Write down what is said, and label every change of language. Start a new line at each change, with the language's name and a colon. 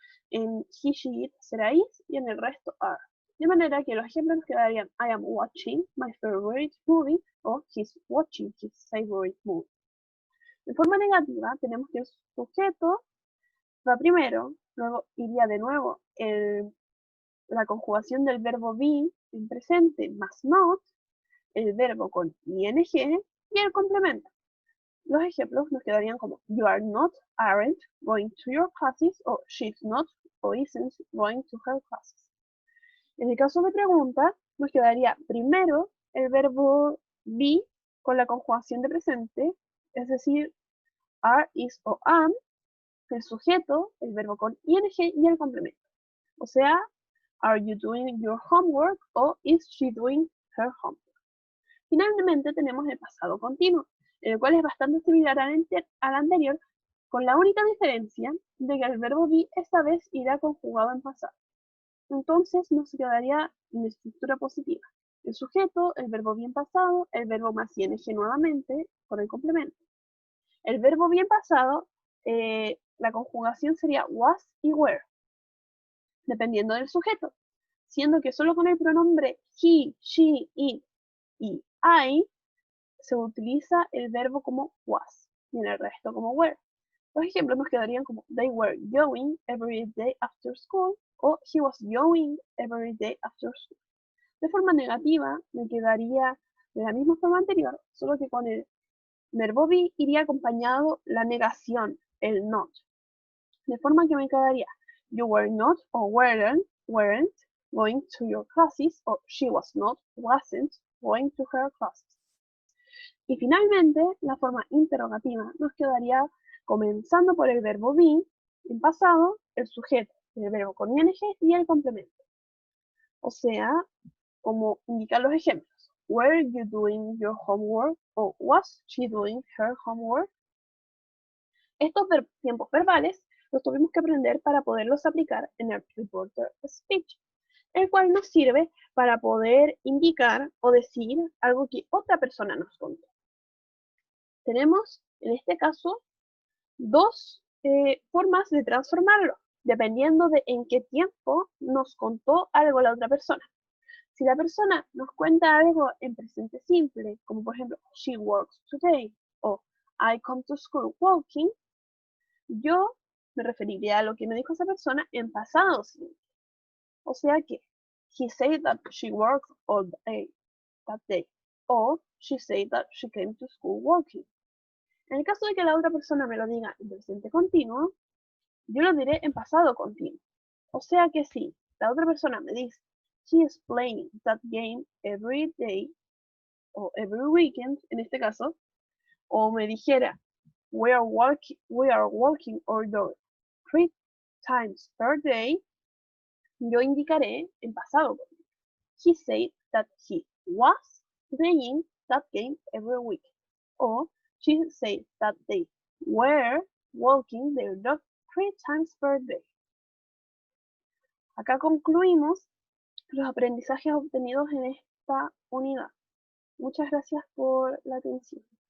Spanish: En
English: he, she, it
Spanish: será
English: is
Spanish: y en el resto
English: are.
Spanish: De manera que los ejemplos nos quedarían
English: I am watching my favorite movie o he's watching his favorite movie.
Spanish: De forma negativa tenemos que el sujeto va primero, luego iría de nuevo la conjugación del verbo be en presente más not, el verbo con ing y el complemento. Los ejemplos nos quedarían como
English: you are not, aren't going to your classes, o she's not or isn't going to her classes.
Spanish: En el caso de pregunta, nos quedaría primero el verbo be con la conjugación de presente, es decir, are, is o am, el sujeto, el verbo con ing y el complemento. O sea,
English: are you doing your homework o is she doing her homework.
Spanish: Finalmente tenemos el pasado continuo, el cual es bastante similar al anterior, con la única diferencia de que el verbo be esta vez irá conjugado en pasado. Entonces nos quedaría en estructura positiva. El sujeto, el verbo bien pasado, el verbo más ing nuevamente, con el complemento. El verbo bien pasado, la conjugación sería was y were, dependiendo del sujeto, siendo que solo con el pronombre he, she, it y I se utiliza el verbo como was y en el resto como were. Los ejemplos nos quedarían como
English: they were going every day after school o he was going every day after school.
Spanish: De forma negativa me quedaría de la misma forma anterior, solo que con el verbo be iría acompañado la negación, el not. De forma que me quedaría
English: you were not or weren't going to your classes or she was not, wasn't going to her classes.
Spanish: Y finalmente, la forma interrogativa nos quedaría comenzando por el verbo be, en pasado, el sujeto, el verbo con ing y el complemento. O sea, como indican los ejemplos.
English: Were you doing your homework? O was she doing her homework?
Spanish: Estos tiempos verbales los tuvimos que aprender para poderlos aplicar en el reporter speech, el cual nos sirve para poder indicar o decir algo que otra persona nos contó. Tenemos, en este caso, dos formas de transformarlo, dependiendo de en qué tiempo nos contó algo la otra persona. Si la persona nos cuenta algo en presente simple, como por ejemplo,
English: she works today
Spanish: o
English: I come to school walking,
Spanish: yo me referiría a lo que me dijo esa persona en pasado simple. O sea que,
English: he said that she worked all day that day. O she said that she came to school walking.
Spanish: En el caso de que la otra persona me lo diga en presente continuo, yo lo diré en pasado continuo. O sea que si la otra persona me dice,
English: she is playing that game every day,
Spanish: o
English: every weekend,
Spanish: en este caso, o me dijera,
English: we are walking our dog 3 times per day,
Spanish: yo indicaré en pasado continuo.
English: He said that he was playing that game every week. O she said that they were walking their dog 3 times per day.
Spanish: Acá concluimos los aprendizajes obtenidos en esta unidad. Muchas gracias por la atención.